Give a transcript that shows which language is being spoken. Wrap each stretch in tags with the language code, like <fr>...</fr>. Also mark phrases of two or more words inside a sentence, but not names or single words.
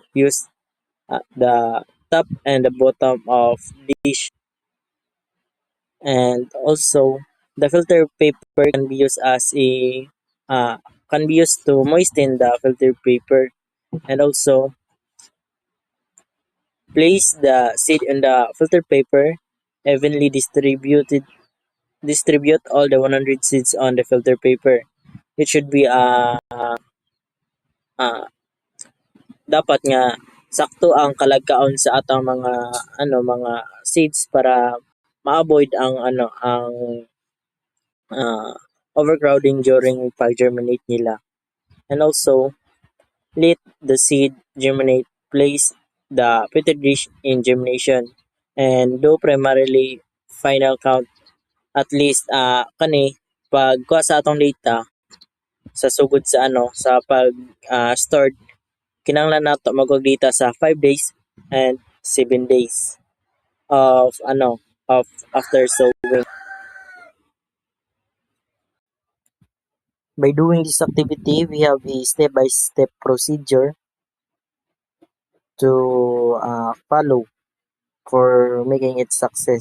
<en>Use the top and the bottom of dish, and also the filter paper can be used as a uh, can be used to moisten the filter paper, and also place the seed in the filter paper, evenly distribute all the 100 seeds on the filter paper. It should be</en> <ceb>uh, dapat nga sakto ang kalagkaon sa atang mga seeds para ma-avoid ang uh,</ceb> <en>overcrowding during</en> <ceb>pag-germinate nila.</ceb> <en>And also, let the seed germinate. Place the petri dish in germination and do primarily final count at least</en> <ceb>kani pag kuha sa atong data sa sugod sa sa pag stored, kinahanglan nato magog-data sa</ceb> <en>5 days and 7 days of of after sowing. By doing this activity, we have a step-by-step procedure to follow for making it success.</en>